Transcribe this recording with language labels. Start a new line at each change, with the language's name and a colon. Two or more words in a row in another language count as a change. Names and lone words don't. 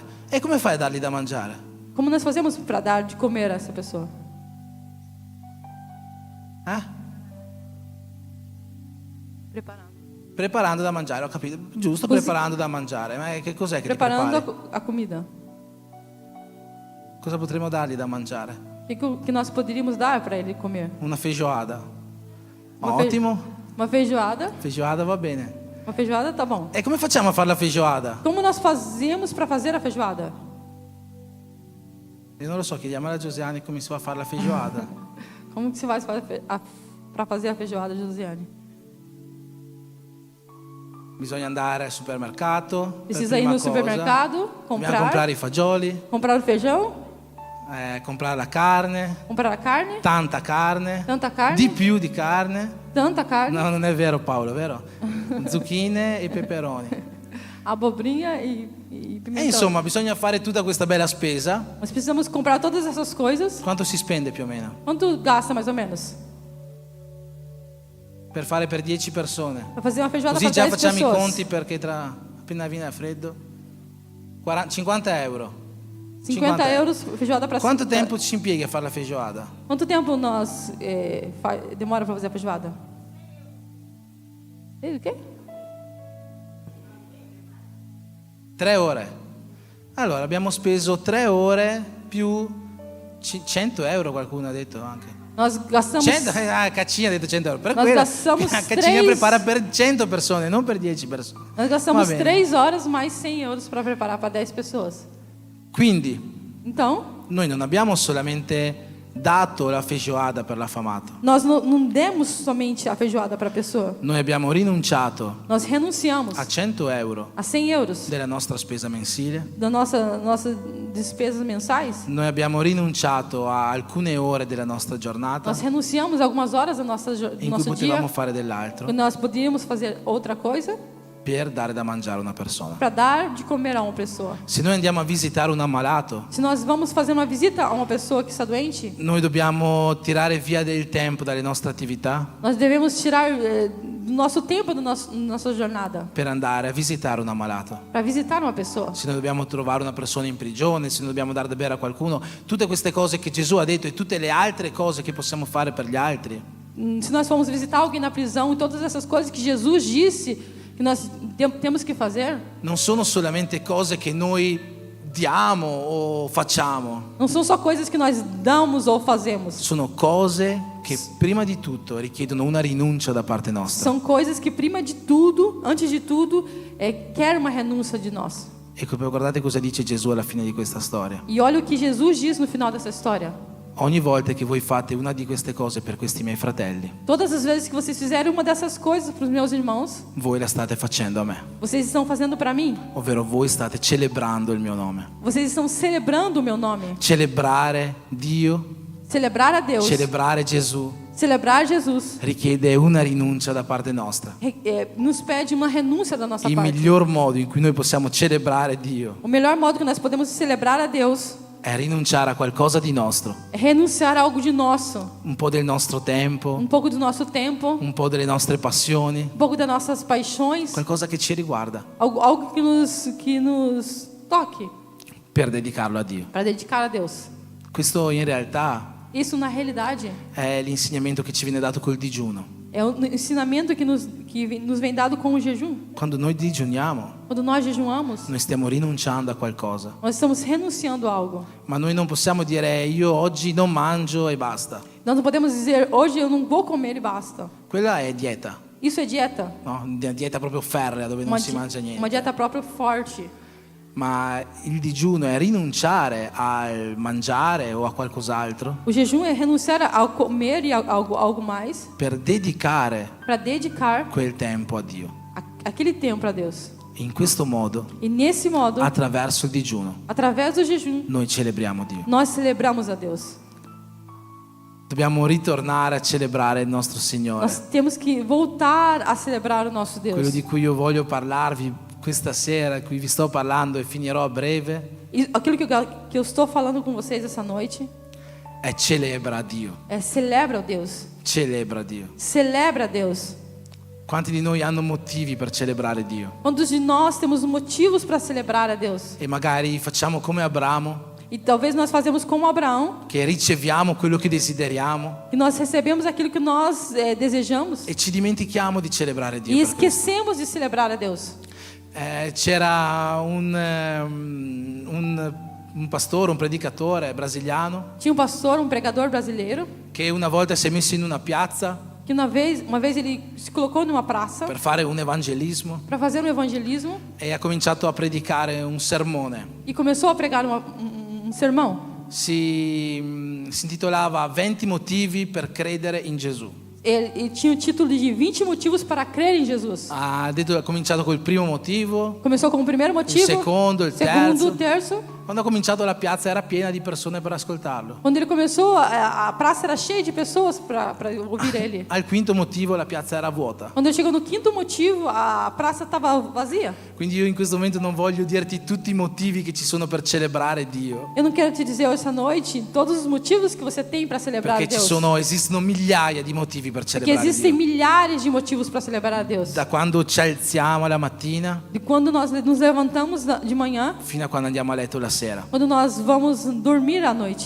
Italian: E come fai a dargli da mangiare?
Portuguese: Como nós fazemos para dar de comer a essa pessoa?
Italian: Preparando da mangiare, ho capito. Giusto, Così. preparando da mangiare. Ma che cos'è che ti
Portuguese: Preparando
Italian: prepari?
Portuguese: a comida.
Italian: Cosa potremmo dargli da mangiare?
Portuguese: O que nós poderíamos dar para ele comer?
Italian: Una feijoada.
Portuguese: Uma
Italian: Ottimo.
Portuguese: Uma feijoada.
Italian: Feijoada va bene.
Portuguese: Uma feijoada tá bom.
Italian: E come facciamo a fare la feijoada?
Portuguese: Como nós fazemos para fazer a feijoada?
Italian: Io non lo so, chiediamo alla Giosiani come si fa a fare la feijoada.
Portuguese: Como que você faz para fazer a feijoada, Josiane?
Italian: Bisogna andare al supermercato.
Portuguese: Precisa ir
Italian: per prima
Portuguese: no
Italian: cosa.
Portuguese: supermercado,
Italian: Dobbiamo
Portuguese: comprar
Italian: comprare i fagioli,
Portuguese: o feijão,
Italian: comprare la carne,
Portuguese: comprar a carne,
Italian: tanta carne,
Portuguese: tanta carne,
Italian: di più di carne.
Portuguese: tanta carne,
Italian: No, non è vero Paolo, vero? Zucchine e peperoni.
Portuguese: abobrinha e
Italian: E
Portuguese: pimentão.
Italian: insomma, bisogna fare tutta questa bella spesa.
Portuguese: Nós precisamos comprar todas essas coisas.
Italian: Quanto si spende più o meno?
Portuguese: Quanto gasta mais ou menos?
Italian: Per fare per 10 persone.
Portuguese: Para fazer uma feijoada
Italian: Così
Portuguese: para
Italian: già
Portuguese: 10
Italian: facciamo i
Portuguese: pessoas.
Italian: conti perché appena viene freddo. 50 euro.
Portuguese: 50 euros feijoada para
Italian: Quanto tempo ci impieghi a fare la feijoada?
Portuguese: Quanto tempo nós demora para fazer a feijoada? O quê?
Italian: 3 ore. Allora abbiamo speso 3 ore più 100 euro, qualcuno ha detto anche.
Portuguese: Nós gastamos 100,
Italian: Caccina ha detto 100 euro. Per
Portuguese: Nós
Italian: quello
Portuguese: gastamos
Italian: Caccina
Portuguese: 3
Italian: prepara per 100 persone, non per 10 persone.
Portuguese: Nós gastamos
Italian: Va bene.
Portuguese: 3 horas mais 100 euros para preparar para 10 pessoas.
Italian: Quindi
Portuguese: Então,
Italian: noi non abbiamo solamente dato la feijoada per l'affamato.
Portuguese: Nós não demos somente a feijoada para a pessoa.
Italian: Noi abbiamo rinunciato
Portuguese: Nós renunciamos
Italian: a 100 euro
Portuguese: a 100 euros
Italian: della nostra spesa mensile.
Portuguese: da nossas despesas mensais.
Italian: Noi abbiamo rinunciato a alcune ore della nostra giornata
Portuguese: Nós renunciamos algumas horas do
Italian: in cui
Portuguese: nosso
Italian: potevamo
Portuguese: dia,
Italian: fare dell'altro
Portuguese: quando nós podíamos fazer outra coisa,
Italian: per dare da mangiare a una persona.
Portuguese: para dar de comer a uma pessoa.
Italian: Se noi andiamo a visitare un ammalato,
Portuguese: Se nós vamos fazer uma visita a uma pessoa que está doente,
Italian: noi dobbiamo tirare via del tempo dalle nostre attività
Portuguese: nós devemos tirar do nosso tempo da nossa jornada
Italian: per andare a visitare un ammalato.
Portuguese: para visitar uma pessoa.
Italian: Se noi dobbiamo trovare una persona in prigione, se noi dobbiamo dare da bere a qualcuno, tutte queste cose che Gesù ha detto e tutte le altre cose che possiamo fare per gli altri,
Portuguese: Se nós formos visitar alguém na prisão e todas essas coisas que Jesus disse que nós temos que fazer,
Italian: non sono solamente cose che noi diamo o facciamo,
Portuguese: não são só coisas que nós damos ou fazemos.
Italian: sono cose che prima di tutto richiedono una rinuncia da parte nostra.
Portuguese: São coisas que, prima de tudo, antes de tudo, quer uma renúncia de nós.
Italian: Ecco, guardate cosa dice Gesù alla fine di questa storia.
Portuguese: E olha o que Jesus diz no final dessa história.
Italian: Ogni volta che voi fate una di queste cose per questi miei fratelli,
Portuguese: Todas as vezes que vocês fizerem uma dessas coisas para os meus irmãos,
Italian: voi la state facendo a me,
Portuguese: vocês estão fazendo para mim.
Italian: ovvero voi state celebrando il mio nome.
Portuguese: Vocês estão celebrando o meu nome.
Italian: Celebrare Dio,
Portuguese: Celebrar a Deus,
Italian: celebrare Gesù,
Portuguese: celebrar Jesus,
Italian: richiede una rinuncia da parte nostra.
Portuguese: nos pede uma renúncia da nossa
Italian: Il
Portuguese: parte.
Italian: miglior modo in cui noi possiamo celebrare Dio
Portuguese: O melhor modo que nós podemos celebrar a Deus
Italian: è rinunciare a qualcosa di nostro,
Portuguese: é renunciar a algo de nosso,
Italian: un po' del nostro tempo,
Portuguese: pouco do nosso tempo,
Italian: un po' delle nostre passioni,
Portuguese: pouco das nossas paixões,
Italian: qualcosa che ci riguarda,
Portuguese: algo que nos toque
Italian: per dedicarlo a Dio.
Portuguese: para dedicar a Deus.
Italian: Questo in realtà
Portuguese: Isso na realidade
Italian: è l'insegnamento che ci viene dato col digiuno.
Portuguese: é o ensinamento que nos vem dado com o jejum.
Italian: Quando noi digiuniamo,
Portuguese: Quando nós jejuamos,
Italian: noi stiamo rinunciando a qualcosa,
Portuguese: nós estamos renunciando a algo.
Italian: ma noi non possiamo dire io oggi non mangio e basta.
Portuguese: Nós não podemos dizer hoje eu não vou comer e basta.
Italian: Quella è dieta,
Portuguese: Isso é dieta.
Italian: no? Una dieta proprio ferrea dove non si mangia niente.
Portuguese: Uma dieta própria forte.
Italian: Ma il digiuno è rinunciare al mangiare o a qualcos'altro
Portuguese: O jejum é renunciar ao comer e algo mais
Italian: per dedicare
Portuguese: para dedicar
Italian: quel tempo a Dio.
Portuguese: aquele tempo a Deus.
Italian: In questo modo,
Portuguese: E nesse modo,
Italian: attraverso il digiuno,
Portuguese: através do jejum,
Italian: noi celebriamo Dio.
Portuguese: nós celebramos a Deus.
Italian: Dobbiamo ritornare a celebrare il nostro Signore.
Portuguese: Nós temos que voltar a celebrar o nosso Deus.
Italian: Quello di cui io voglio parlarvi questa sera, di cui vi sto parlando e finirò a breve,
Portuguese: E aquilo que eu estou falando com vocês essa noite
Italian: è celebra Dio.
Portuguese: é celebra o Deus.
Italian: Celebra Dio.
Portuguese: Celebra a Deus.
Italian: Quanti di noi hanno motivi per celebrare Dio?
Portuguese: Quantos de nós temos motivos para celebrar a Deus?
Italian: E magari facciamo come Abramo,
Portuguese: E talvez nós fazemos como Abraão,
Italian: che riceviamo quello che desideriamo
Portuguese: e nós recebemos aquilo que nós desejamos
Italian: e ci dimentichiamo di celebrare Dio.
Portuguese: e
Italian: per questo.
Portuguese: esquecemos de celebrar a Deus.
Italian: C'era un pastore, un predicatore brasiliano
Portuguese: Tinha um pastor, um pregador brasileiro,
Italian: che una volta si è messo in una piazza
Portuguese: que uma vez ele se colocou numa praça
Italian: per fare un evangelismo
Portuguese: para fazer um evangelismo
Italian: e ha cominciato a predicare un sermone.
Portuguese: e começou a pregar um sermão.
Italian: Si intitolava 20 motivi per credere in Gesù.
Portuguese: Ele tinha o título de 20 motivos para crer em Jesus.
Italian: Ha cominciato col primo motivo,
Portuguese: Começou com o primeiro motivo,
Italian: secondo, il
Portuguese: segundo,
Italian: terzo.
Portuguese: o terzo.
Italian: Quando ha cominciato la piazza era piena di persone per ascoltarlo.
Portuguese: Quando ele começou, a praça era cheia de pessoas para ouvir ele.
Italian: Al quinto motivo la piazza era vuota.
Portuguese: Quando ele chegou no quinto motivo, a praça estava vazia.
Italian: Quindi io in questo momento non voglio dirti tutti i motivi che ci sono per celebrare Dio,
Portuguese: Eu não quero te dizer hoje essa noite todos os motivos que você tem para celebrar a
Italian: perché
Portuguese: Deus.
Italian: esistono migliaia di motivi per
Portuguese: Porque
Italian: celebrare
Portuguese: existem
Italian: Dio.
Portuguese: milhares de motivos para celebrar a Deus.
Italian: Da quando ci alziamo la mattina
Portuguese: De quando nós nos levantamos de manhã,
Italian: fino a quando andiamo a letto la sera,
Portuguese: quando nós vamos dormir à noite,